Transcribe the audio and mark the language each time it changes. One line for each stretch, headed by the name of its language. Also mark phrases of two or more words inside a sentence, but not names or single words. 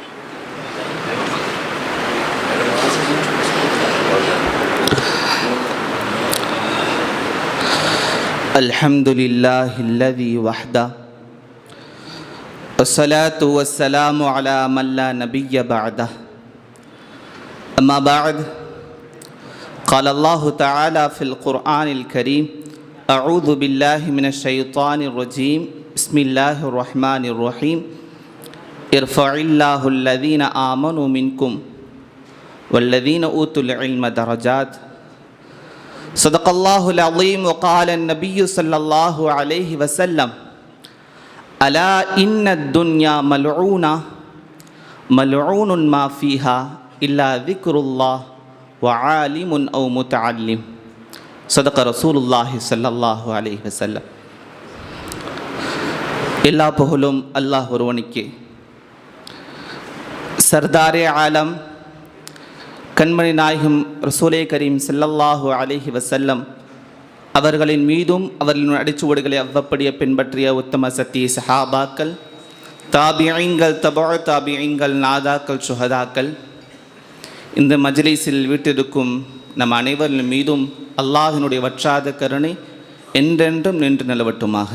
Arabic: الحمد لله وحده والصلاة والسلام على من لا نبي بعده. أما بعد, قال الله تعالى في القرآن الكريم: أعوذ بالله من الشيطان الرجيم بسم الله الرحمن الرحيم ارفع الله الذين آمنوا منكم والذين أوتوا العلم درجات. صدق الله العظيم. وقال النبي صلى الله عليه وسلم: ألا إن الدنيا ملعونة ملعون ما فيها إلا ذكر الله وعالم أو متعلم. صدق رسول الله صلى الله عليه وسلم.
Tamil: எல்லா புகழும் அல்லாஹ் ஒருவனுக்கே. சர்தாரே ஆலம் கண்மணி நாயகம் ரசூலே கரீம்
Arabic: صلى الله عليه وسلم
Tamil: அவர்களின் மீதும் அவர்களின் அடிச்சுவடுகளை அவ்வப்படிய பின்பற்றிய உத்தம சத்திய சஹாபாக்கள், தாபிஈன்கள், தபஉ தாபிஈன்கள், நாதாக்கள், சுஹதாக்கள், இந்த மஜ்லிஸில் வீட்டிருக்கும் நம் அனைவரின் மீதும் அல்லாஹினுடைய வற்றாத கருணை என்றென்றும் நின்று நிலவட்டுமாக.